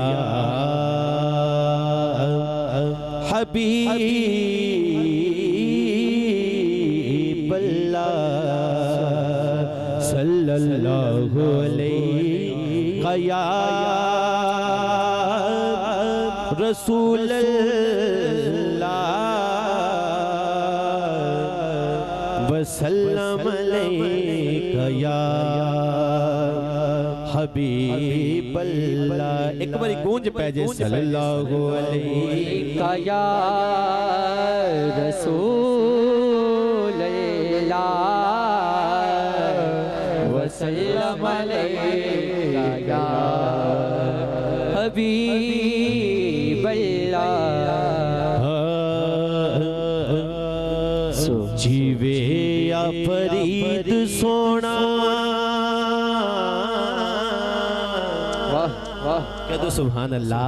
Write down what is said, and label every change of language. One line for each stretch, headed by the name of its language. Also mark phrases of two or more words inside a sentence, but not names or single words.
Arabic: حبيب الله صلى الله عليك يا رسول الله وسلم عليك يا حبيب الله.
Punjabi: ایک باری گونج پے جائے
Arabic: صلى الله عليك يا رسول الله وسلم عليك يا حبيب الله.
Punjabi: جیوے یا فرید سونا کدو
Arabic: سبحان الله.